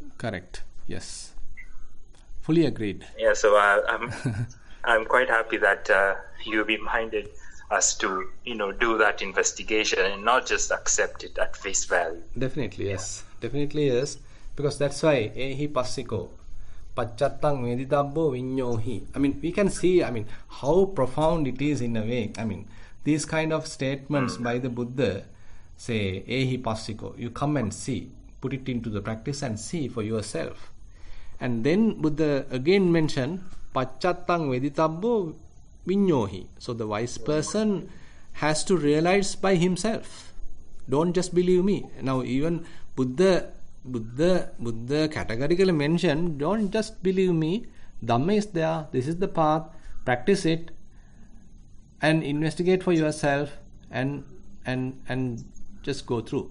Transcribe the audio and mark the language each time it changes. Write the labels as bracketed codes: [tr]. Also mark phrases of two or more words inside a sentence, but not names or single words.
[en] Correct. Yes. Fully agreed. Yeah, so I'm quite happy that you reminded us to, do that investigation and not just accept it at face value. Definitely, yes. Definitely, yes. Because that's why [pi] ehi passiko pachattang meditabbo vinyohi. [en] I mean, we can see, how profound it is in a way. These kind of statements by the Buddha say, [pi] ehi passiko, [en] you come and see, put it into the practice and see for yourself. And then Buddha again mentioned, [pi] pachattang meditabbo vinyohi. [en] So the wise person has to realize by himself. Don't just believe me. Now even Buddha categorically mentioned, don't just believe me. Dhamma is there. This is the path. Practice it and investigate for yourself and just go through.